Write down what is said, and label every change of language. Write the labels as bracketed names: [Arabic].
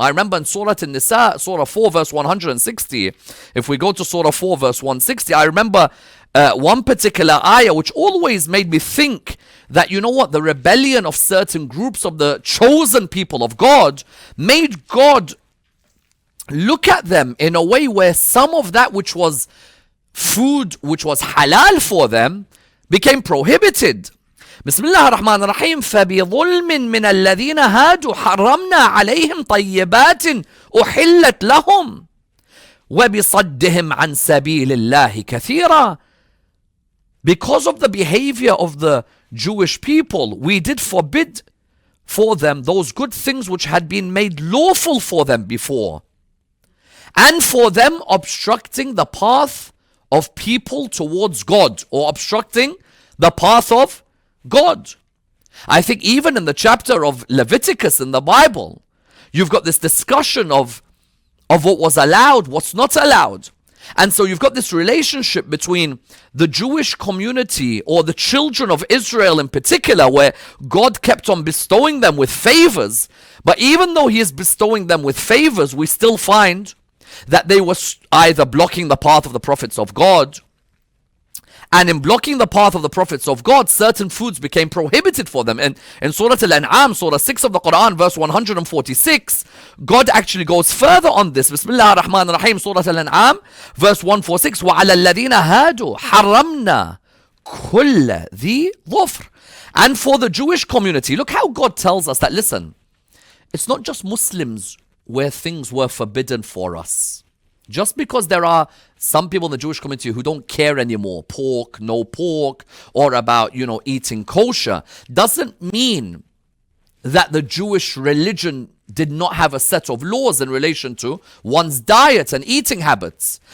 [English] I remember in Surah An-Nisa, Surah 4 verse 160, if we go to Surah 4 verse 160, I remember one particular ayah which always made me think that, you know what, the rebellion of certain groups of the chosen people of God made God look at them in a way where some of that which was food, which was halal for them, became prohibited. [Arabic] بسم الله الرحمن الرحيم فبظلم من الذين هادوا حرمنا عليهم طيبات أحلت لهم وبصدهم عن سبيل الله كثيرا. [English] Because of the behavior of the Jewish people, we did forbid for them those good things which had been made lawful for them before, and for them obstructing the path of people towards God, or obstructing the path of God. I think even in the chapter of Leviticus in the Bible, you've got this discussion of what was allowed, what's not allowed. And so you've got this relationship between the Jewish community, or the children of Israel in particular, where God kept on bestowing them with favors. But even though He is bestowing them with favors, we still find that they were either blocking the path of the prophets of God, and in blocking the path of the prophets of God, certain foods became prohibited for them. And in Surah Al-An'am, Surah 6 of the Quran, verse 146, God actually goes further on this. [Arabic] Bismillah ar-Rahman ar-Rahim, Surah Al-An'am, [English] verse 146, [Arabic] وَعَلَى الَّذِينَ هَادُوا حَرَّمْنَا كُلَّ ذِي ظُفْرٍ. [English] And for the Jewish community, look how God tells us that, listen, it's not just Muslims where things were forbidden for us. Just because there are some people in the Jewish community who don't care anymore, pork, no pork, or about, eating kosher, doesn't mean that the Jewish religion did not have a set of laws in relation to one's diet and eating habits.